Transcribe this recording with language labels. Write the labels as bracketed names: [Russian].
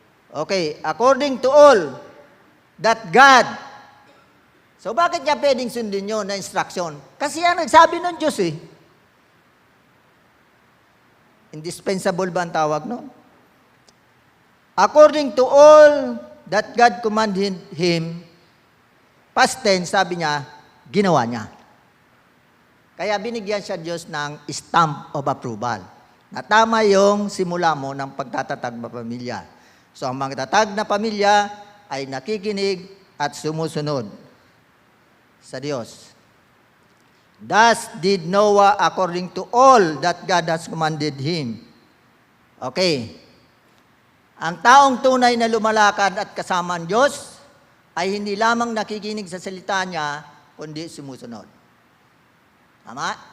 [English] Okay, according to all, that God. [Filipino] So bakit niya pwedeng sundin yun na instruction? Kasi yan nagsabi ng Diyos Indispensable ba ang tawag, no? [English] According to all that God commanded him, past tense, [Filipino] sabi niya, ginawa niya. Kaya binigyan siya Diyos ng [English] stamp of approval. [Filipino] Na tama yung simula mo ng pagtatatag na pamilya. So, ang magtatag na pamilya ay nakikinig at sumusunod sa Diyos. [English] Thus did Noah according to all that God has commanded him. Okay. [Filipino] Ang taong tunay na lumalakad at kasama ang Diyos ay hindi lamang nakikinig sa salita niya, kundi sumusunod. Tama?